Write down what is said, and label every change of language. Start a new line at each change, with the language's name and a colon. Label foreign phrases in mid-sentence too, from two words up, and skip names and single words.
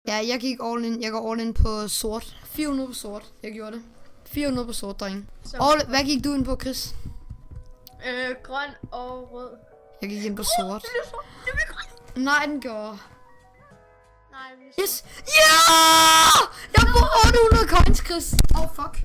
Danish: Ja, jeg gik
English: all in.
Danish: Jeg går
English: all in
Danish: på sort. 400 på sort. Jeg gjorde det. 400 på sort, dreng. Hvad gik du ind på, Chris? Grøn og rød. Jeg gik ind på sort. Det bliver grøn. Nej, den gjorde. Nej, det bliver Yes! Ja! Jeg får 800 coins, Chris. Fuck.